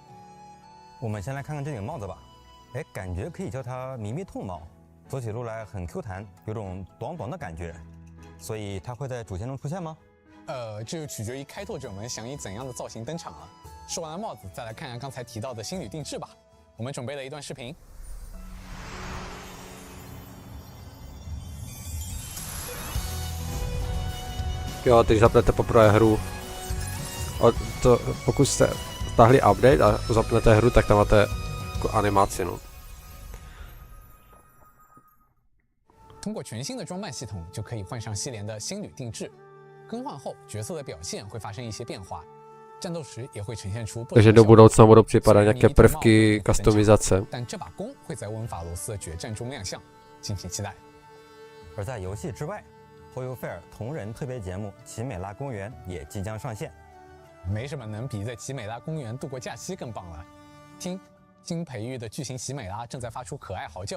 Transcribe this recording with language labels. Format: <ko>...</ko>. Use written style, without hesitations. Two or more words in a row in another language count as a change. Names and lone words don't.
<zh>我们先来看看这顶帽子吧。哎，感觉可以叫它咪咪兔帽，走起路来很 Q 弹，有种短短的感觉。所以它会在主线中出现吗？这就取决于开拓者们想以怎样的造型登场了。说完了帽子，再来看看刚才提到的新旅定制吧。我们准备了一段视频。</zh> <cs>Jo, když zapnete poprvé hru, pokud jste stáhli update a zapnete hru, tak tam máte jako animaci, no.</cs> <zh>通过全新的装扮系统，就可以换上系列的新旅定制。更换后，角色的表现会发生一些变化，战斗时也会呈现出不同的</zh> <cs>Takže do budoucna budou připadat nějaké prvky customizace.</cs> <zh>但这把弓会在温法罗斯的决战中亮相，敬请期待。而在游戏之外，Hoyo Fair 同人特别节目《奇美拉公园》也即将上线。没什么能比在奇美拉公园度过假期更棒了。听，新培育的巨型奇美拉正在发出可爱嚎叫。</zh>